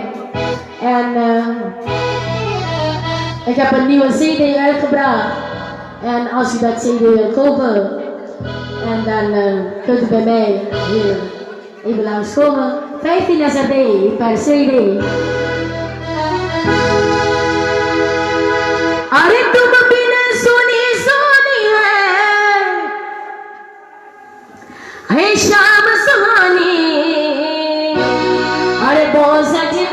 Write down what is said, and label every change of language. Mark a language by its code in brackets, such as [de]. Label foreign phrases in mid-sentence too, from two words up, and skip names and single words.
[nl] En ik heb een nieuwe CD uitgebracht. En als u dat CD wil kopen, en dan kunt u bij mij hier even langskomen. 15 SRD per CD. [hi] अरे तुम बिन सुनी सुनी है शाम सुहानी अरे बहुत